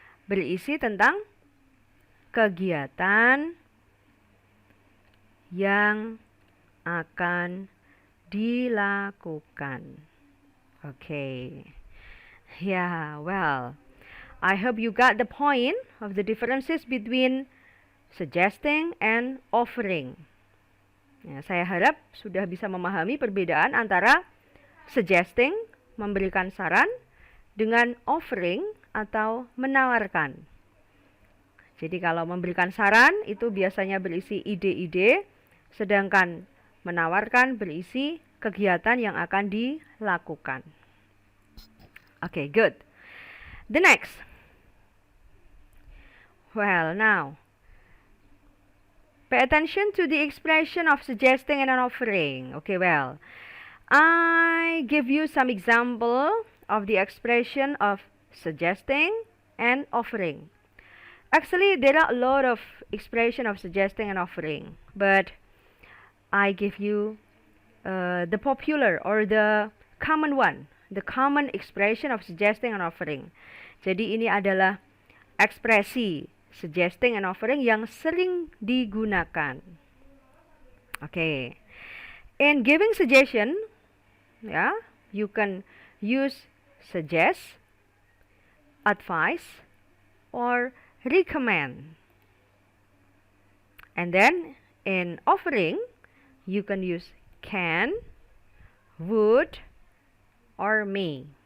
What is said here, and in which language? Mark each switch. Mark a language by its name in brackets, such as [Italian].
[Indonesian] Berisi tentang kegiatan yang akan dilakukan. [English] Okay. Yeah, well, I hope you got the point of the differences between suggesting and offering. [Indonesian] Ya, saya harap sudah bisa memahami perbedaan antara suggesting, memberikan saran, dengan offering atau menawarkan. Jadi kalau memberikan saran itu biasanya berisi ide-ide, sedangkan menawarkan berisi kegiatan yang akan dilakukan. [English] Okay, good. The next. Well, now, pay attention to the expression of suggesting and offering. Okay, well, I give you some example of the expression of suggesting and offering. Actually, there are a lot of expression of suggesting and offering, but I give you the popular or the common one, the common expression of suggesting and offering. [Indonesian] Jadi ini adalah ekspresi suggesting and offering yang sering digunakan. [English] Okay. In giving suggestion, yeah, you can use suggest, advise, or recommend. And then in offering, you can use can, would, or may.